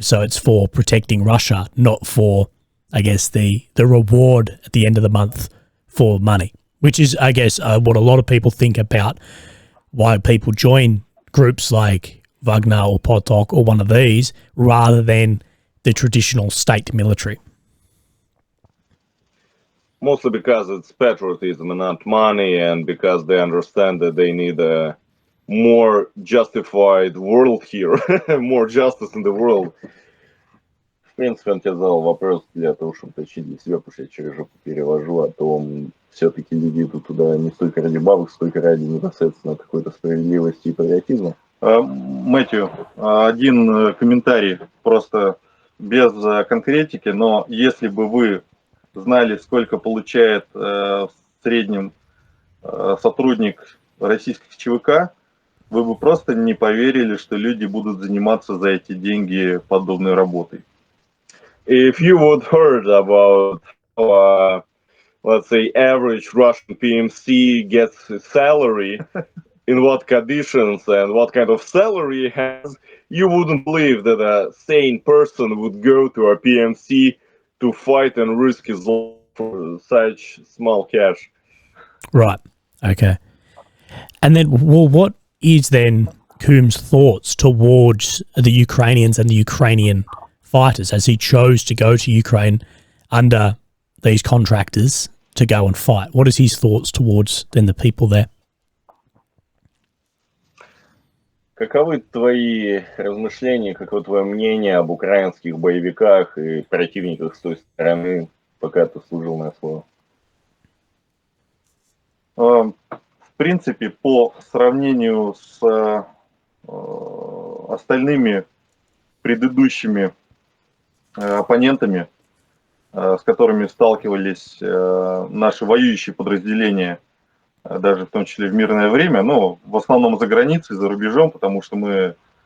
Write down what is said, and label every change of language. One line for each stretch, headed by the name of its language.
English: So it's for protecting Russia, not for, I guess, the reward at the end of the month for money, which is, I guess, what a lot of people think about why people join groups like Wagner or Potok or one of these rather than the traditional state military. Mostly because it's patriotism and not money, and because they understand that they need a more justified world here, more justice in the world.
Russian: В принципе, он тебе задал вопрос для того, чтобы уточнить для себя, потому что я через жопу перевожу о том, все-таки люди идут туда не столько ради бабок, сколько ради непосредственно какой-то справедливости и патриотизма. Мэтью, один комментарий, просто без конкретики, но если бы вы знали, сколько получает в среднем сотрудник российских ЧВК, вы бы просто не поверили, что люди будут заниматься за эти деньги подобной работой.
English: If you would heard about let's say average Russian PMC gets his salary, in what conditions and what kind of salary he has, you wouldn't believe that a sane person would go to a PMC to fight and risk his life for such small cash. Right. Okay. And then, well, what is then Coombs' thoughts towards the Ukrainians and the Ukrainian fighters as he chose to go to Ukraine under these contractors to go and fight? What is his thoughts towards then the people there?
Russian: Каковы твои размышления, каково твое мнение об украинских боевиках и противниках с той стороны, пока ты служил на СВО? В принципе, по сравнению с остальными предыдущими оппонентами, с которыми сталкивались наши воюющие подразделения, даже в том числе в мирное время, но в основном за границей, за рубежом, потому что мы,